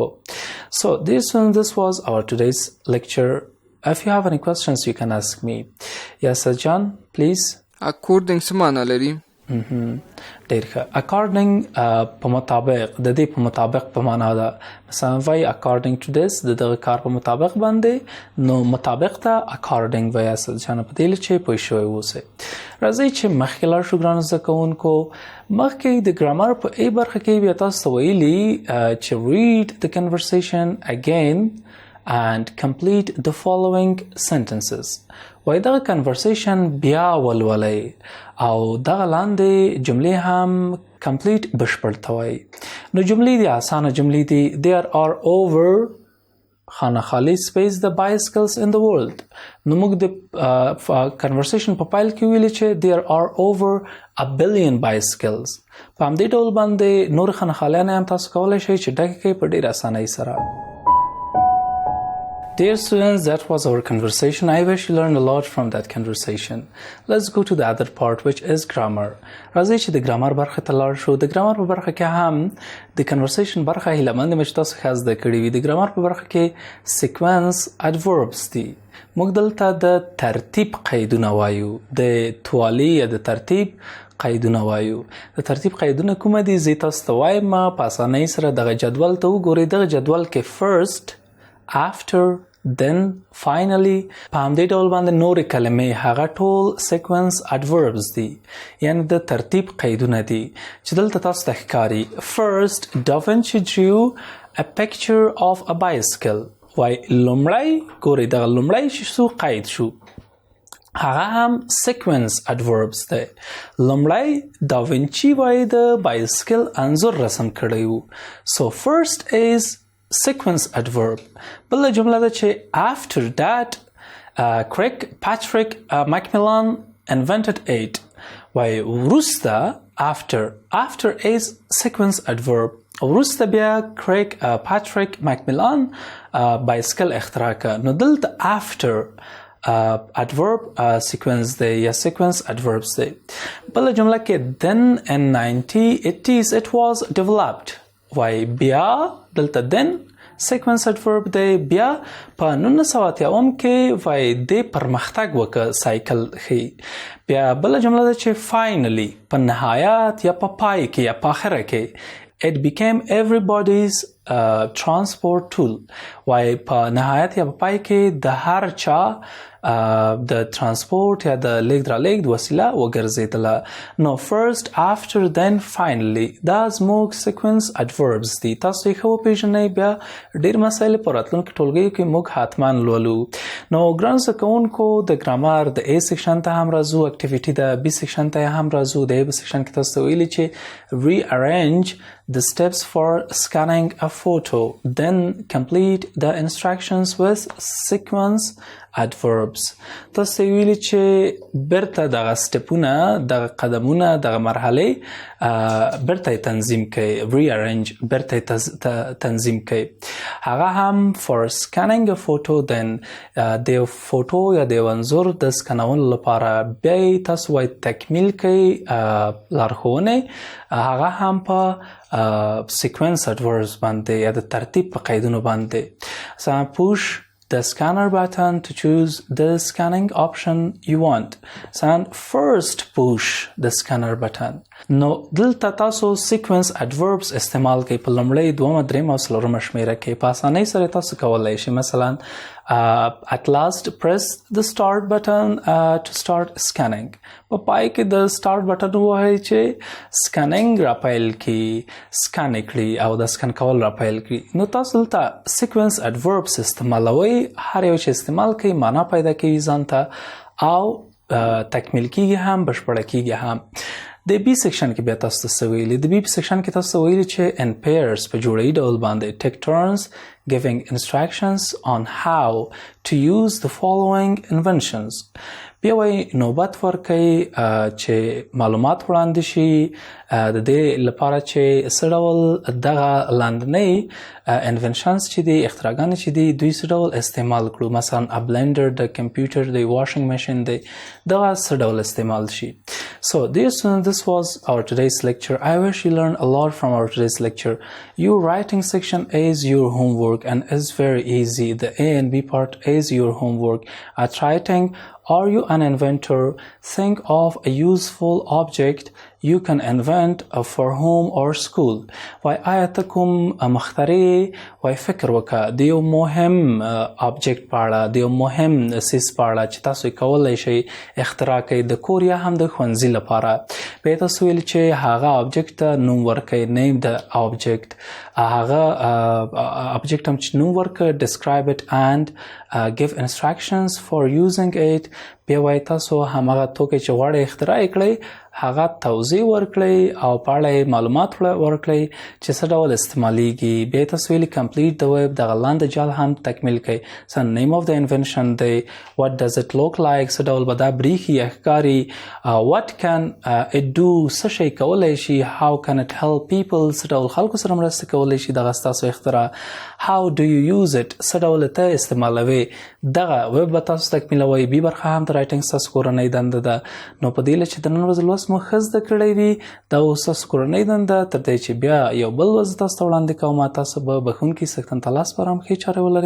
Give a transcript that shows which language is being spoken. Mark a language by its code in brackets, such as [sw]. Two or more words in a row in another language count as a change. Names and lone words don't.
[en] So this was our today's lecture. If you have any questions you can ask me. Yes John please. [ps] According څه معنا لري؟ ډېر ښه. according په مطابق د دې په مطابق په معنا ده. مثلا وایي [en] according to this [ps] د دغه کار په مطابق باندې نو مطابق ته according وایي اصل جانه په دې چې پوه شوی اوسئ. راځئ چې مخکې لاړ شو ګرانو زده کوونکو. مخکې د ګرامر په ای برخه کې بیا تاسو ته ویلي چې [en] read the conversation again and complete the following sentences. [ps] وایي دغه conversation بیا ولولئ او دغه لاندې جملې هم complete بشپړ ته وایي. نو جملې دي اسانه جملې دي. [en] there are over [ps] خانه خالی [en] space the bicycles in the world. [ps] نو موږ د conversation په پایل کې ویلي چې [en] there are over a billion bicycles. [ps] په همدې ډول باندې نور خانه خالیانې هم تاسو کولی شئ چې ډکې کړئ په ډېر اسانۍ سره. [en] Dear students, that was our conversation. I wish you learned a lot from that conversation. Let's go to the other part, which is grammar. [ps] راځئ چې د ګرامر برخه ته لاړ شو. د ګرامر په برخه کې هم د conversation برخه هیلهمند یم چې تاسو ښه زده کړي وي. د ګرامر په برخه کې [en] sequence adverbs [ps] دي. موږ دلته د ترتیب قیدونه وایو. د توالي یا د ترتیب قیدونه وایو. د ترتیب قیدونه کومه دي؟ زه تاسو ته وایم په اسانۍ سره دغه جدول ته وګورئ. دغه جدول کې [en] first, after, then, finally [ps] په همدې ډول باندې نورې کلمې هغه ټول [en] sequence adverbs [ps] دي، یعنی د ترتیب قیدونه دي چې دلته تاسو ته ښکاري. [en] First, Da Vinci drew a picture of a bicycle. [ps] وای لومړی ګورئ دغه لومړی چې څو قید شو هغه هم [en] sequence adverbs [ps] دی. لومړی دا وینچي وای د بایسکل انځور رسم کړی وو. [en] So first is sequence adverb. [ps] بله جمله ده چې [en] after that Patrick Macmillan invented it. [ps] وای وروسته [en] after is sequence adverb. [ps] وروسته بیا پاتریک ماکمیلان بایسکل اختراع کړ. نو دلته [en] after adverb sequence [ps] دی یا [en] sequence adverbs [ps] دی. بله جمله کې [en] then in 1980s it was developed. [ps] وای بیا دلته [en] then sequence adverb [ps] دی. بیا په 1980 کې وای د پرمختګ وکړ سایکل ښي. بیا بله جمله ده چې finally په نهایت یا په پای کې یا په آخره کې [en] it became everybody's transport tool. [ps] وای په نهایت یا په پای کې د هر چا د ترانسپورت یا د لیږد رالیږد وسیله وګرځېدله. نو [en] first, after, then, finally [ps] دا زموږ [en] sequence adverbs [ps] دي. تاسو یې ښه وپېژنئ. بیا ډېر مسایل په راتلونکي ټولګیو کې موږ حتما لولو. نو ګرانو زده کوونکو د ګرامر د A سیکشن ته هم راځو، اکټیویټي د B سیکشن ته هم راځو. د A سیکشن کې تاسو ته ویلي چې [en] rearrange the steps for scanning a photo, then complete the instructions with sequence adverbs. [ps] تاسو ویلي چې برته دغه سټپونه دغه قدمونه دغه مرحلې برته تنظیم کړئ. rearrange برته تنظیم کړئ. هغه هم [en] for scanning a photo, then [ps] د فوټو یا د انځور د سکنولو لپاره بیا تاسو وایي تکمیل کړئ لارښوونې. هغه هم په [en] sequence adverbs [ps] باندې یا د ترتیب په قیدونو باندې. [en] So push the scanner button to choose the scanning option you want. So first push the scanner button. [ps] نو دلته تاسو [en] sequence adverbs [ps] استعمال کوئ په لومړۍ، دومه، درېیمه او څلورمه شمیره کې. په اسانۍ سره تاسو کولی شئ مثلا [en] at last press the start button to start scanning. [ps] په پای کې د [en] start button [ps] ووهئ چې scanning را پیل کړي، scan کړي او د scan کول را پیل کړي. نو تاسو دلته [en] sequence adverbs [ps] استعمالوئ. هر یو چې استعمال کوي معنا پیدا کوي ځان ته او تکمیل کیږي هم بشپړه کیږي هم. د بی سیکشن کې بیا تاسو ته څه ویلي؟ د بی سیکشن کې تاسو ته ویلي چې [en] in pairs [ps] په جوړی ډول باندې [en] take turns giving instructions on how to use the following inventions. [ps] بیا وایي نوبت ورکوي چې معلومات وړاندې شي د دې لپاره چې څه ډول دغه لاندنۍ انونشنز چې دي، اختراګانې چې دي، دوی څه ډول استعمال کړو. [en] مثلا a blender، [ps] د کمپیوټر، د [en] washing machine [ps] دی، دغه څه ډول استعمال شي. [en] So dear students, this was our today's lecture. I wish you learned a lot from our today's lecture. Your writing section is your homework and is very easy. The A and B part is your homework. At writing, are you an inventor? Think of a useful object you can invent for home or school. [ps] وای آیا ته کوم مخترع وای فکر وکړه د یو مهم object په اړه، د یو مهم څیز په اړه چې تاسو یې کولی شئ اختراع کړئ د کور یا هم د ښوونځي لپاره. بیا یې تاسو ویل چې هغه object ته نوم ورکړئ، [en] name the object. [ps] هغه object هم چې نوم ورکړه [en] describe it and give instructions for using it. [ps] بیا وایي تاسو هماغه توکي چې غواړئ اختراع کړئ هغه توضیح ورکړئ او په اړه یې معلومات ورکړئ چې څه ډول استعمالیږي. بیا تاسو ویلي کمپلیټ د ویب دغه لاندې جال هم تکمیل کړئ. څه نیم اف د انوینشن دی، [en] what does it look like، [ps] څه ډول به دا بریښي یا ښکاري، [en] what can it do، [ps] څه شی کولی شي، [en] how can it help people، [ps] څه ډول خلکو سره مرسته کولی شي دغه ستاسو اختراع، [en] how do you use it، [ps] څه ډول ته استعمالوي. دغه ویب به تاسو تکمیلوئ. بي برخه هم د رایټنګ ستاسو کورنۍ دنده ده. نو په دې چې د نن ورځې لوست مو ښه زده کړی وي دا اوس ستاسو کورنۍ دنده. تر دې چې بیا یو بل لوست تاسو ته وړاندې کوم تاسو به بښونکي سکتن ته لاس پر هم ښې چارې ولرئ.